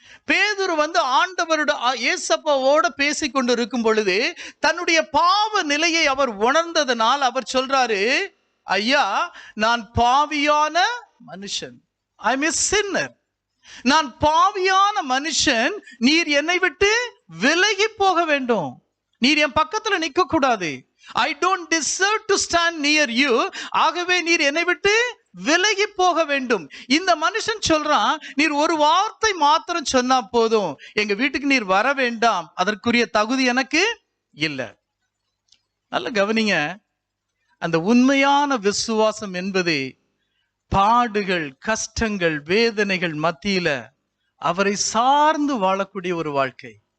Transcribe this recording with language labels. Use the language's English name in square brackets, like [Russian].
[Tamil] பேதுரு ஆண்டவரோட ஏசப்பாவோட பேசிக்கொண்டு இருக்கும் பொழுது தன்னுடைய பாவ நிலையை அவர் உணர்ந்ததனால் அவர் சொல்றாரு, ஐயா நான் பாவியான மனுஷன், [English] I am a sinner. [Tamil] நான் பாவியான மனுஷன், நீர் என்னை விட்டு விலகி போக வேண்டும், நீர் என் பக்கத்துல நிக்க கூடாது. [English] I don't deserve to stand near you. [Tamil] ஆகவே நீர் என்னை விட்டு விலகி போக வேண்டும். இந்த மனுஷன் சொல்றான், நீர் ஒரு வார்த்தை மாத்திரம் சொன்னா போதும், எங்க வீட்டுக்கு நீர் வர வேண்டாம், அதற்குரிய தகுதி எனக்கு இல்லை. நல்ல கவனிங்க, அந்த உண்மையான விசுவாசம் என்பது பாடுகள், கஷ்டங்கள், வேதனைகள் மத்தியில அவரை சார்ந்து வாழக்கூடிய ஒரு வாழ்க்கை.